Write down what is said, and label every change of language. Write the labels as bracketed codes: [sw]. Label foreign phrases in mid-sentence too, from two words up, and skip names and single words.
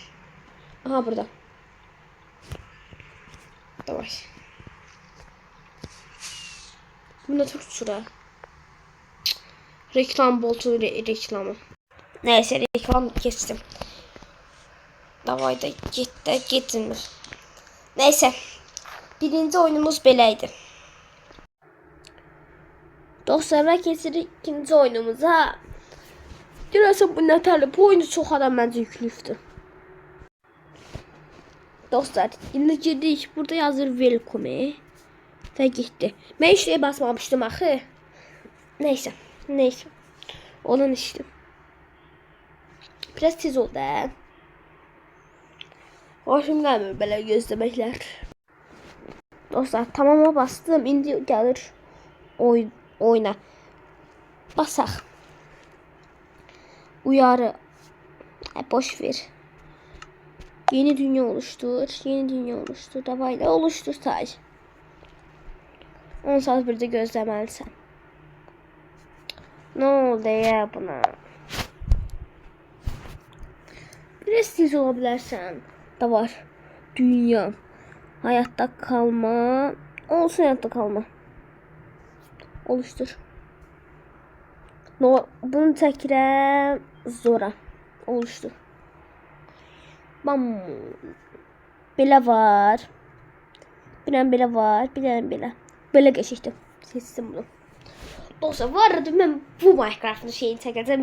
[tr] Aha burada. Давай. Bunda çok sıra. Reklam boltu reklamı. Neyse reklam kestim. [az] Davay da gitmir. [tr] Neyse. [az] Birinci oyunumuz beləydi. Dostlarla keçirik ikinci oyunumuza. Görəsən bu nətərli. Bu oyunu çox adam məncə yüklüydü. Dostlar, indi girdik. Burada yazır welcome. Və getdi. Mən heç nəyə basmamışdım axı. Neyse. Onun işi. Biraz tez oldu hə. Hoşum gəlmir belə gözləməklər. Dostlar, tamama bastım. İndi gəlir oyuna. Basaq. Uyarı. [tr] Boş ver. Yeni dünya oluştur. Davay da oluştur sadece. 10 saat bir de gözləməlisən. Ne oldu ya buna? Biraz tez olabilirsen. Da var. Dünya. Hayatta kalma. Olsun hayatta kalma. Oluştur. [az] No, bunu çəkirəm. Zora. [tr] Oluştur. Bam. [az] Belə var. Bir dənə belə var. Bir dənə belə. Belə geçişdim. Seçdim bunu. Dostlar bu arada mən bu Minecraft'ın şeyini çəkəcəm.